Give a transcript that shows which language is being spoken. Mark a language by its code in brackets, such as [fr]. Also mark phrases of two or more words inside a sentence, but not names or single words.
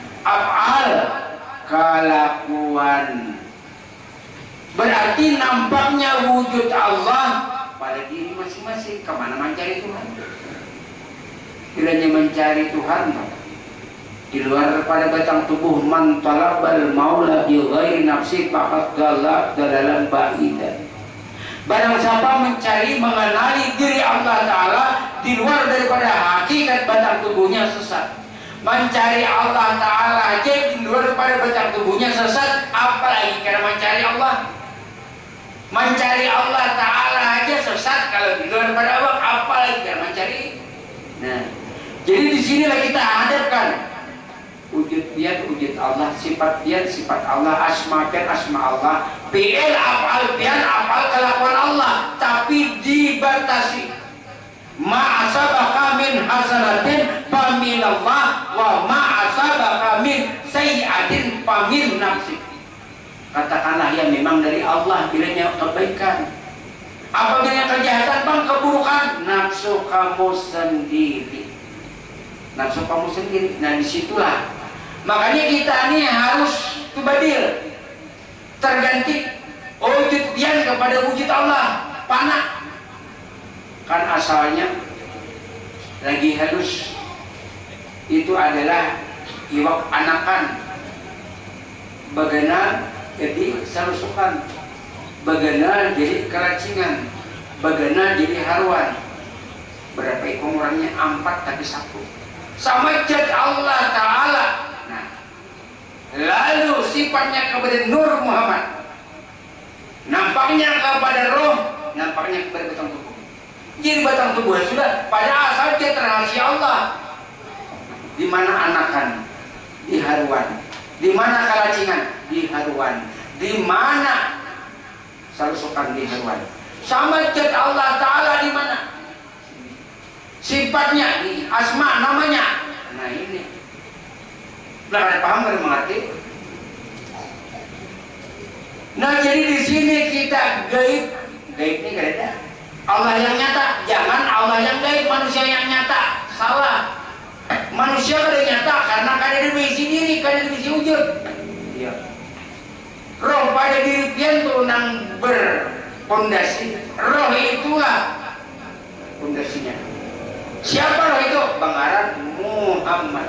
[id] Af'al, kelakuan. Berarti nampaknya wujud Allah pada diri masing-masing. Kemana mencari Tuhan? Kiranya mencari Tuhan di luar pada batang tubuh, [ar] من طلب المولى بغير نفسه فقد ضل ضلالا بعيدا. [id] Barang siapa mencari mengenali diri Allah Ta'ala di luar daripada hakikat batang tubuhnya, sesat. Mencari Allah Ta'ala aja di luar daripada batang tubuhnya sesat, apalagi karena mencari Allah. Mencari Allah Ta'ala aja sesat kalau di luar daripada Allah, apalagi karena mencari. Nah, jadi disinilah kita hadapkan wujud dia, wujud Allah, sifat dia, sifat Allah, asma dia, asma Allah, fi'il, af'al dia, af'al, kelakuan Allah, tapi dibatasi. [ar] ما أصابك من حسنة فمن الله وما أصابك من سيئة فمن نفسي. [id] Katakanlah ya memang dari Allah bilanya kebaikan. Apabila kejahatan bang, keburukan, nafsu kamu sendiri. Nafsu kamu sendiri. Nah, disitulah makanya kita ini harus tubadil, terganti wujud dia kepada wujud Allah. [bjn] Panah kan asalnya lagi halus, itu adalah iwak anakan, bagana jadi sarusukan, bagana jadi keracingan, bagana jadi haruan. [id] Berapa ekor orangnya? 4 tapi 1. Sama zat Allah Ta'ala. Nah, lalu sifatnya kepada Nur Muhammad, nampaknya kepada roh, nampaknya kepada batang tubuh. Jadi batang tubuh sudah pada asal dia rahasia Allah. Di mana anakan? Di haruan. Di mana kalacingan? Di haruan. Di mana sarusukan? Di haruan. Sama zat Allah Ta'ala di mana? Sifatnya, asma, namanya. Nah ini. Nah, ada paham dan mengerti? Nah, jadi di sini kita gaib Gaib ini gak ada. Allah yang nyata, jangan Allah yang gaib, manusia yang nyata. Salah. Manusia kada nyata karena kada diisi diri, kada diisi wujud. Iya. Roh pada diri pian tuh nang berpondasi. Roh itulah pondasinya. Siapa roh itu? Bangaran Muhammad.